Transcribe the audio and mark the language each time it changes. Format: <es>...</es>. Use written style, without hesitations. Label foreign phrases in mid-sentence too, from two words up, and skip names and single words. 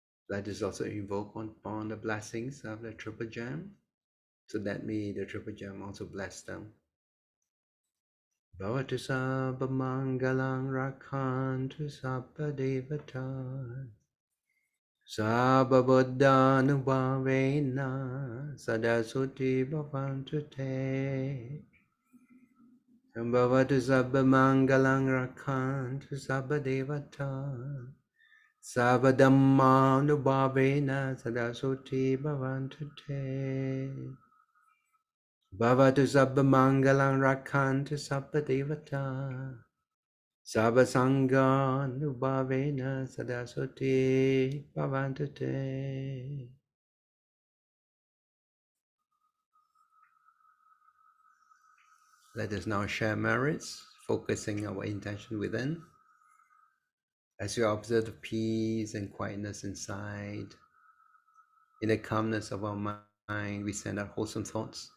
<en>Let us also invoke upon the blessings of the Triple Gem, so that may the Triple Gem also bless them.</en> <pi>Bhavatu sabba mangalang rakhantu sabba devata sabba buddhanubhavena sadasuti bhavantu te. Bhavatu sabba mangalang rakhantu sabba devata sabba dhammanubhavena sadasuti bhavantu te. Bhavatu sabba mangalang rakhantu sabba devata sabba sanganubhavena sadaswati bhavantu te.</pi> <en>Let us now share merits, focusing our intention within. As we observe the peace and quietness inside, in the calmness of our mind, we send out wholesome thoughts.</en>